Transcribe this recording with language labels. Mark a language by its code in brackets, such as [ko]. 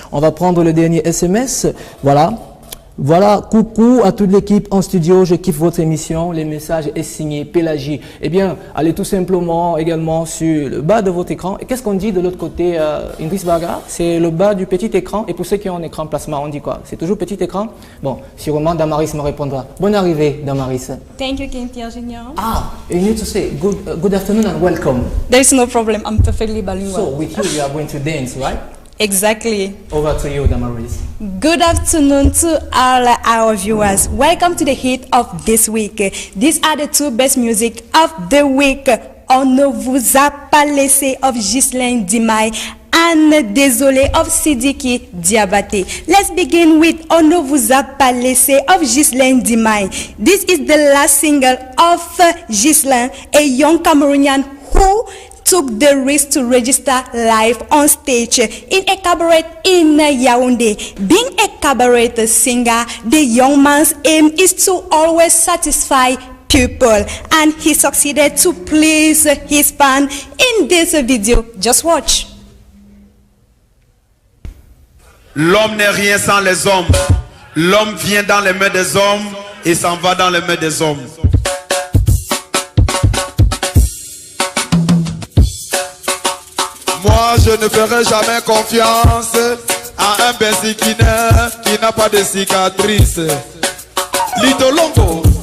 [fr] On va prendre le dernier SMS. Voilà, coucou à toute l'équipe en studio, je kiffe votre émission, les messages est signé Pélagie. Eh bien, allez tout simplement également sur le bas de votre écran. Et qu'est-ce qu'on dit de l'autre côté, Indris Baga? C'est le bas du petit écran. Et pour ceux qui ont un écran plasma, on dit quoi? C'est toujours petit écran? Bon, sûrement Damaris me répondra. Bonne arrivée, Damaris. [en] Thank you, Kintia Junior. You need to say good afternoon and welcome. There's no problem, I'm perfectly bilingual. So, with you, we are going to dance, right? Exactly. Over to you, Damaris. Good afternoon to all our viewers. Welcome to the hit of this week. These are the two best music of the week. On ne vous a pas laissé of Ghislaine Dimaye and Désolé of Sidiki Diabaté. Let's begin with On ne vous a pas laissé of Ghislaine Dimaye. This is the last single of Ghislaine, a young Cameroonian who took the risk to register live on stage in a cabaret in Yaoundé. Being a cabaret singer, the young man's aim is to always satisfy people, and he succeeded to please his fan in this video. Just watch. [fr] L'homme n'est rien sans les hommes. L'homme vient dans les mains des hommes et s'en va dans les mains des hommes. Moi je ne ferai jamais confiance à un benziquinaire qui n'a pas de cicatrice. Lito Longo.